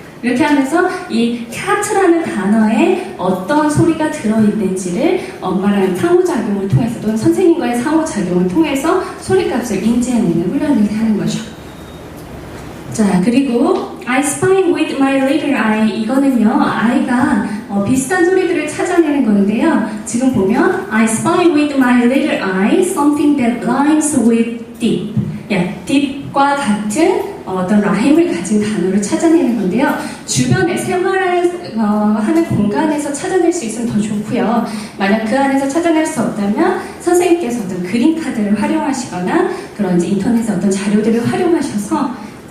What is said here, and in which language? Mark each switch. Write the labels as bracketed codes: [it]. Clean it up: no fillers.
[ko] 이렇게 하면서 이 cat라는 단어에 어떤 소리가 들어있는지를 엄마랑 상호작용을 통해서 또는 선생님과의 상호작용을 통해서 소리값을 인지해내는 훈련을 하는 거죠. [en] 자, 그리고 I spy with my little eye. [ko] 이거는요, 아이가 비슷한 소리들을 찾아내는 건데요. 지금 보면 [en] I spy with my little eye something that rhymes with deep. [ko] deep과 같은 어떤 라임을 가진 단어를 찾아내는 건데요. 주변에 생활을 하는 공간에서 찾아낼 수 있으면 더 좋고요. 만약 그 안에서 찾아낼 수 없다면 선생님께서 어떤 그림 카드를 활용하시거나 그런 이제 인터넷의 어떤 자료들을 활용하셔서